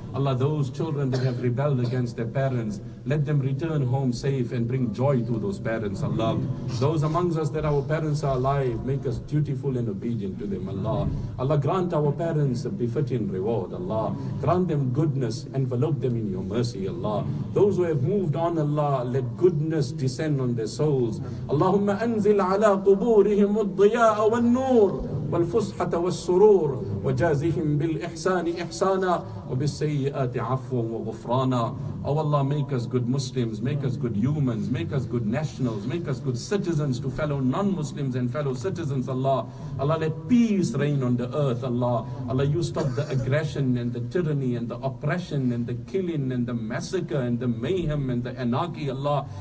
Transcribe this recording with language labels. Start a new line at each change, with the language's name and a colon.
English: Allah, those children that have rebelled against their parents, let them return home safe and bring joy to those parents, Allah. Those amongst us that our parents are alive, make us dutiful and obedient to them, Allah. Allah, grant our parents a befitting reward, Allah. Grant them goodness, envelope them in your mercy, Allah. Those who have moved on, Allah, let goodness descend on their souls.
Arabic: Allahumma anzil ala quburihim ad-diya'a wal-nur والفسحة والسرور وجازهم بالإحسان إحسانا وبالسيئات عفوا وغفرانا.
English: Oh Allah, make us good Muslims, make us good humans, make us good nationals, make us good citizens to fellow non-Muslims and fellow citizens, Allah. Allah, let peace reign on the earth, Allah. Allah, you stop the aggression and the tyranny and the oppression and the killing and the massacre and the mayhem and the anarchy, Allah.